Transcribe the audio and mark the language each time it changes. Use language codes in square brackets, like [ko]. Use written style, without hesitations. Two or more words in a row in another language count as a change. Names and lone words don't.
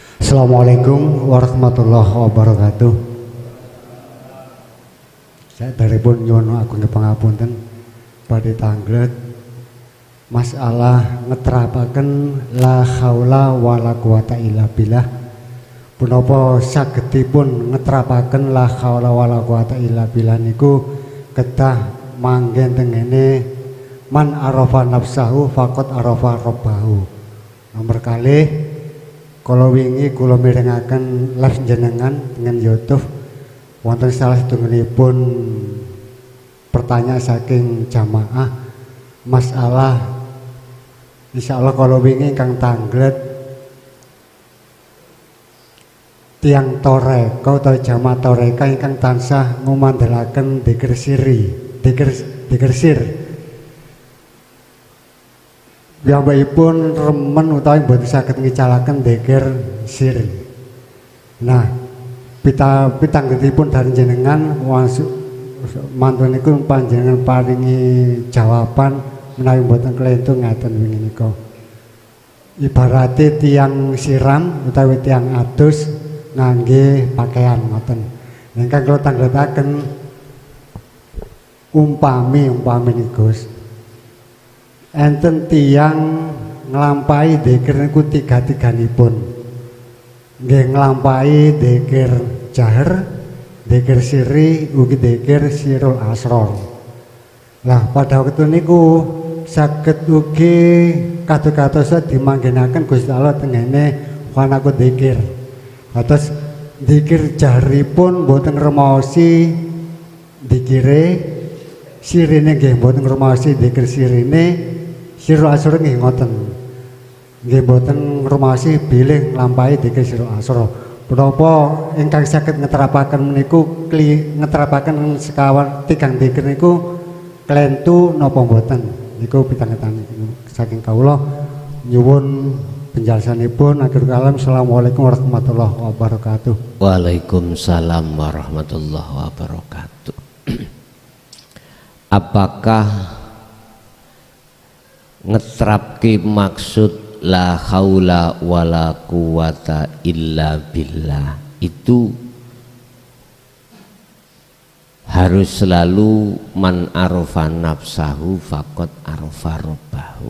[ar] السلام عليكم ورحمة الله وبركاته. [jv] Saya daripun nyuwun agung pangapunten badhe tanglet masalah ngeterapaken [ar] لا حول ولا قوة إلا بالله. [jv] Punapa sagedipun ngeterapaken [ar] لا حول ولا قوة إلا بالله [jv] niku kedah manggen tengene [ar] من عرف نفسه فقد عرف ربه. [jv] Nomor kalih kalau wingi kula mirengaken live jenengan dengan YouTube wonten salah setunggalipun pertanyaan saking jamaah masalah insyaallah kalau wingi ingkang tanglet tiang toreka atau jamaah toreka ingkang tansah ngumandhelaken dzikir siri dzikir sir piyambakipun remen utawi boten saged ngicalaken dzikir sir. Nah, pitanggetipun dari jenengan mantun niku panjenengan paringi jawaban menawi boten kelentu ngaten wingi nika. Ibarate tiang siram utawi tiang adus ngangge pakaian ngoten. Ingkang kula tanggetaken umpami niku enten tiang nglampahi dzikir niku tiga-tiganipun. Nggih nglampahi dzikir jahar, dzikir siri, ugi dzikir [ar] سر الأسرار. [jv] Lah pada waktu niku saged ugi kados-kadosa dimanggenaken Gusti Allah tengene wanaku dzikir. Atus dzikir jaharipun boten ngremosi dzikire, sirine nggih boten ngremosi dzikir sirine. [ar] سر الأسرار [jv] nggih ngoten. Nggih boten ngrumaosi bilih nglampahi dzikir [ar] سر الأسرار. [jv] Punapa ingkang saged ngeterapaken meniku ngeterapaken sekawan tigang dzikir niku klentu napa mboten? Niku pitangetan saking kawula nyuwun penjelasanipun. [ar] آخر الكلام. السلام عليكم ورحمة الله وبركاته. وعليكم السلام ورحمة الله وبركاته. [id] Apakah ngetrapke maksud [ar] لا حول ولا قوة إلا بالله [id] itu harus selalu [ar] من عرف نفسه فقد عرف ربه?